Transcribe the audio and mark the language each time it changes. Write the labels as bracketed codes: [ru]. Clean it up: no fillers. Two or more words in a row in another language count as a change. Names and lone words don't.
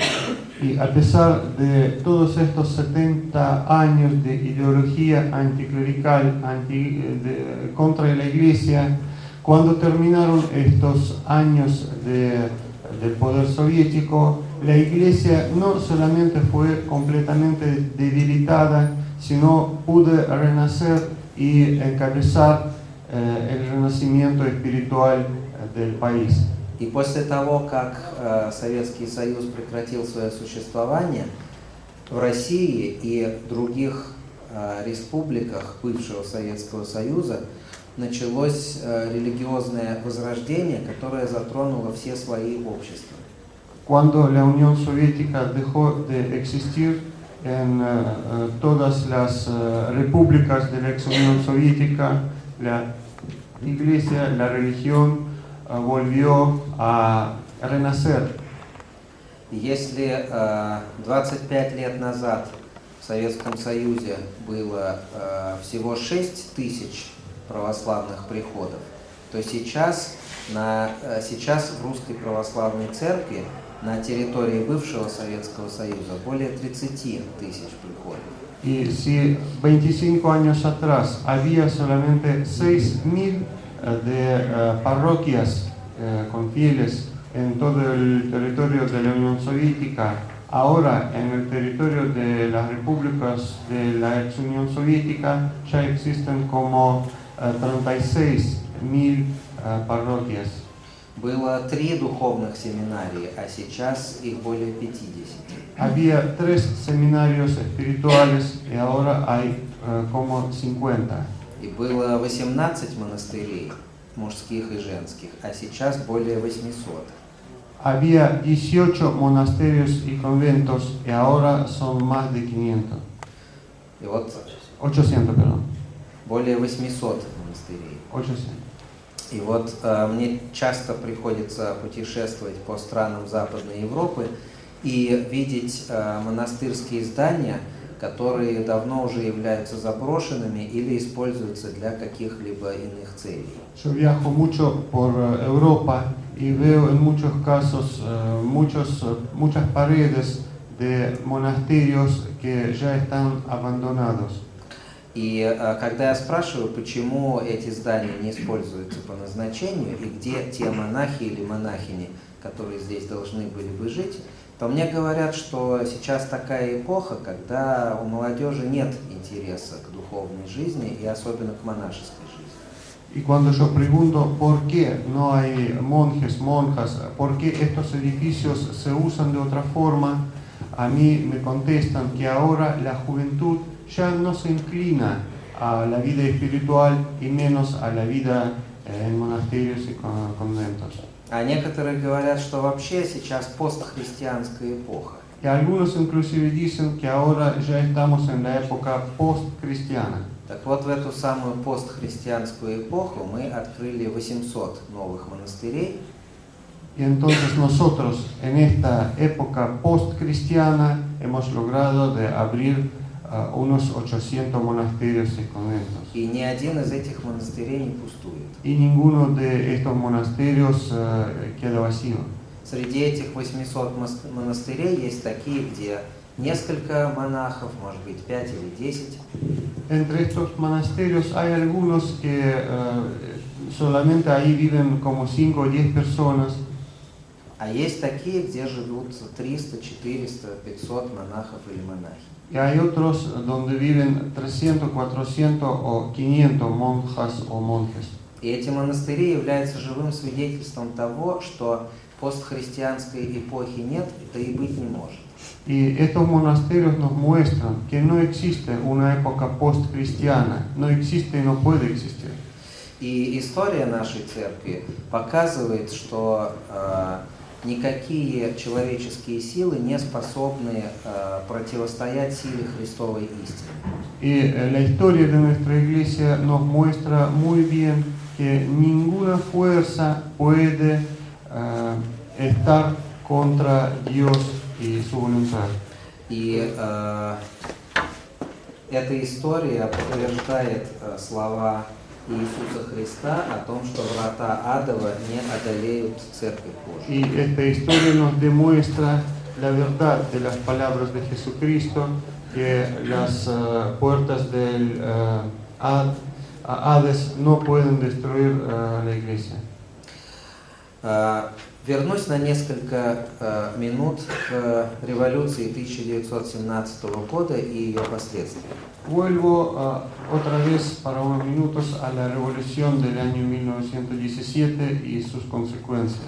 [es] Y a pesar de todos estos 70 años de ideología anticlerical contra la iglesia, cuando terminaron estos años del poder soviético, la iglesia no solamente fue completamente debilitada, sino pudo renacer y encabezar el renacimiento espiritual del país. [ru] И после того, как Советский Союз прекратил свое существование, в России и других республиках бывшего Советского Союза началось религиозное возрождение, которое затронуло все слои общества. [es] Cuando la Unión Soviética dejó de existir en todas las repúblicas de la ex Unión Soviética, la iglesia, la religión volvió a renacer. [ru] Если 25 лет назад в Советском Союзе было всего 6 тысяч православных приходов, то сейчас в Русской Православной Церкви на территории бывшего Советского Союза более 30 тысяч приходов. [es] Y si 25 años atrás había solamente 6.000 de parroquias con fieles en todo el territorio de la Unión Soviética, ahora en el territorio de las repúblicas de la ex Unión Soviética ya existen como 36.000 parroquias. [ru] Было 3 духовных семинарии, а сейчас их более 50. [es] Había 3 seminarios espirituales y ahora hay como 50. [ru] И было 18 монастырей, мужских и женских, а сейчас более 800. [es] Había 18 monasterios y conventos y ahora son más de 500. [ru] И вот [es] 800, perdón. [ru] более 800 монастырей. 800. И вот мне часто приходится путешествовать по странам Западной Европы и видеть монастырские здания, которые давно уже являются заброшенными или используются для каких-либо иных целей. [es] Yo viajo mucho por Europa y veo en muchos casos muchas paredes de monasterios que ya están abandonados. [ru] И когда я спрашиваю, почему эти здания не используются по назначению и где те монахи или монахини, которые здесь должны были бы жить, то мне говорят, что сейчас такая эпоха, когда у молодежи нет интереса к духовной жизни и особенно к монашеской жизни. [es] Y cuando yo pregunto por qué no hay monjes, monjas, por qué estos edificios se usan de otra forma, a mí me contestan que ahora la juventud ya no se inclina a la vida espiritual y menos a la vida en monasterios y conventos. [ru] А некоторые говорят, что вообще сейчас постхристианская эпоха. [es] Y algunos inclusive dicen que ahora ya estamos en la época post-cristiana. [ru] Так вот, в эту самую постхристианскую эпоху мы открыли 800 новых монастырей. [es] Y entonces nosotros en esta época post-cristiana hemos logrado de abrir unos 800 monasterios y conventos. [ru] И ни один из этих монастырей не пустует. [es] Y ninguno de estos monasterios queda vacío. [ru] Среди этих 800 монастырей есть такие, где несколько монахов, может быть 5 или 10. [es] Entre estos monasterios hay algunos que solamente ahí viven como 5 o 10 personas. [ru] А есть такие, где живут 300, 400, 500 монахов или монахи. [es] Y hay otros donde viven 300, 400 o 500 monjas o monjes. [ru] И эти монастыри являются живым свидетельством того, что постхристианской эпохи нет, да и быть не может. [es] Y estos monasterios nos muestran que no existe una época post-cristiana, no existe y no puede existir. [ru] И история нашей церкви показывает, что никакие человеческие силы не способны противостоять силе Христовой истины. [es] Y la historia de nuestra iglesia nos muestra muy bien que ninguna fuerza puede estar contra Dios y su voluntad. [ru] И эта история подтверждает слова Иисуса Христа о том, что врата адова не одолеют Церковь Божию. [es] Y esta historia nos demuestra la verdad de las palabras de Jesucristo, que las puertas del Hades no pueden destruir la iglesia. [ru] Вернусь на несколько минут к революции 1917 года и ее последствиям. [es] Vuelvo otra vez para unos minutos a la revolución del año 1917 y sus consecuencias.